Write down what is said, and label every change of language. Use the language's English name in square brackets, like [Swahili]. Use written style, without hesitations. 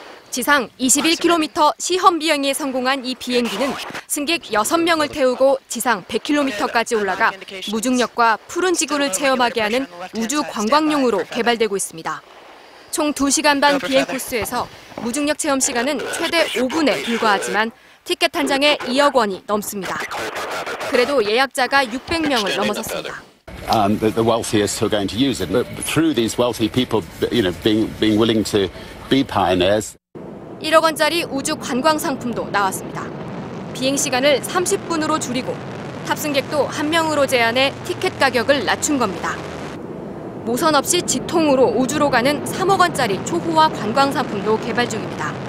[Korean] 지상 21km 시험 비행에 성공한 이 비행기는 승객 6명을 태우고 지상 100km까지 올라가 무중력과 푸른 지구를 체험하게 하는 우주 관광용으로 개발되고 있습니다. 총 2시간 반 비행 코스에서 무중력 체험 시간은 최대 5분에 불과하지만 티켓 한 장에 2억 원이 넘습니다. 그래도 예약자가 600명을 넘어섰습니다. [English] The wealthiest who are going to use it, but through these wealthy people, being willing to be pioneers. [Korean] 1억 원짜리 우주 관광 상품도 나왔습니다. 비행 시간을 30분으로 줄이고 탑승객도 한 명으로 제한해 티켓 가격을 낮춘 겁니다. 모선 없이 직통으로 우주로 가는 3억 원짜리 초호화 관광 상품도 개발 중입니다.